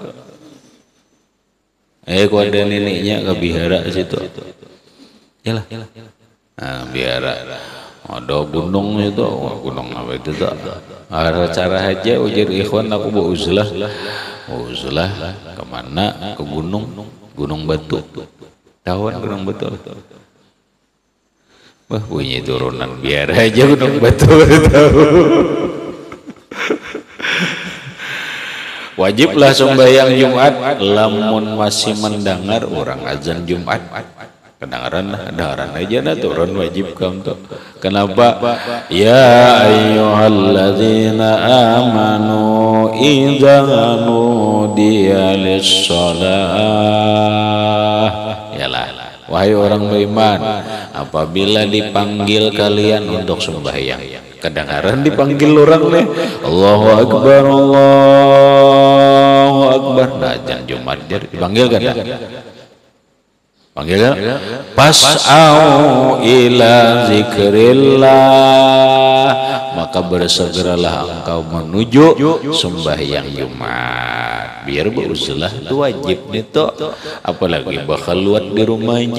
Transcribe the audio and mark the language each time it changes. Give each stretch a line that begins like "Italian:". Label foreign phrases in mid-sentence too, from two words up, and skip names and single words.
Malay: kau ada neneknya ke bihara situ yalah bihara ada gunung itu gunung apa itu tak ada cara aja ujar ikhwan aku bawa uzlah kemana ke gunung batu tahuan gunung batu wah punya turunan biar aja gunung batu tahu. Wajiblah sembahyang Jumat lamun masih mendengar orang azan Jumat kedengaran aja nah turun wajib kamu. Kenapa?
Arabic: يا أيها الذين آمنوا إذا نودي للصلاة
Malay: yalah wahai orang beriman apabila dipanggil kalian untuk sembahyang kedengaran dipanggil orang nih
Arabic: الله أكبر
Malay: nah azan Jumat dipanggil kan panggil
Arabic: فاسعوا إلى ذكر الله
Malay: maka bersegeralah engkau menuju sembahyang Jumat biar beruzlah itu wajib itu apalagi bakhalwat di rumah aja.